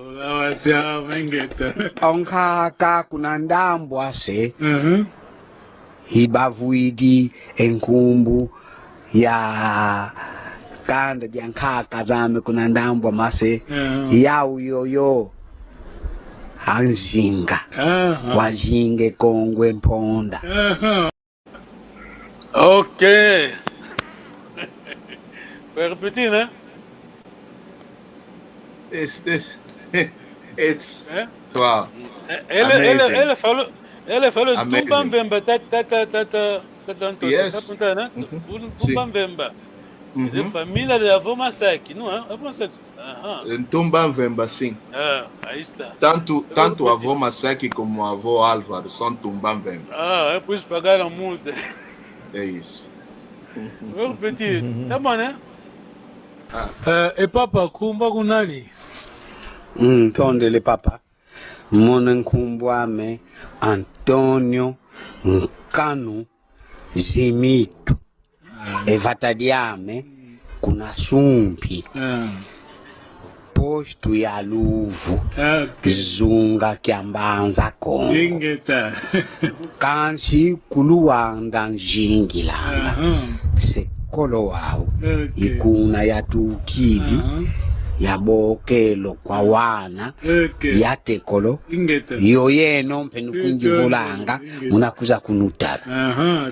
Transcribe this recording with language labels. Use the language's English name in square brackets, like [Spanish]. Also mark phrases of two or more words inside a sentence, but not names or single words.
[Kongo] onkaka kuna ndambwa se hibavuidi enkumbu ya kanda jankaka zame kuna ndambwa mase yau yoyo Anzinga Wazinge Kongwe Mponda. [Portuguese] Ok. Vai repetir, né? [English] It's wow. [Portuguese] Ele falou [English] Amazing. [Portuguese] Tumbambemba, [English] Yes. [Portuguese] né? Tumbambemba. É família da avó Masaki, não é? Avó Masaki. Tumbambemba, sim. Aí está. Tanto a avó Masaki como a avó Álvaro são Tumbambemba. É por isso pagaram multa. É isso. Vou repetir. Tá bom, né? [Kongo] E papa, kumba kunali? Tondele papa. Mona nkumbwame Antonio Nkanu Zimito. Evatadiame kuna sumpi. Posto ya luvu Zunga kiambanza kongo Ingeta. Kansi kuluwanda njingilanga Sekolo wao Ikuna yatukili Yabokelo kwa wana yatekolo yo yeno mpenu kunjivulanga munakuza kunutala